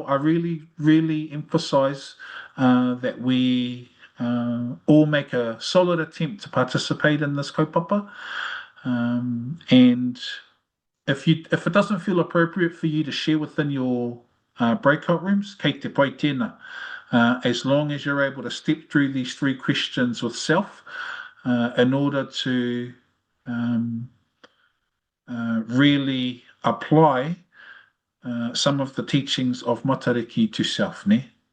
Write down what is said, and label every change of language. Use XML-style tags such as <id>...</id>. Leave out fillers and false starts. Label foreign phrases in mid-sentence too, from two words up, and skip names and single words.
<en>I really emphasize that we all make a solid attempt to participate in this kaupapa. And if it doesn't feel appropriate for you to share within your breakout rooms,</en> <mi>kei te pai tēnā.</mi> <en>As long as you're able to step through these 3 questions with self in order to really apply some of the teachings of Matariki to self, ne?</en>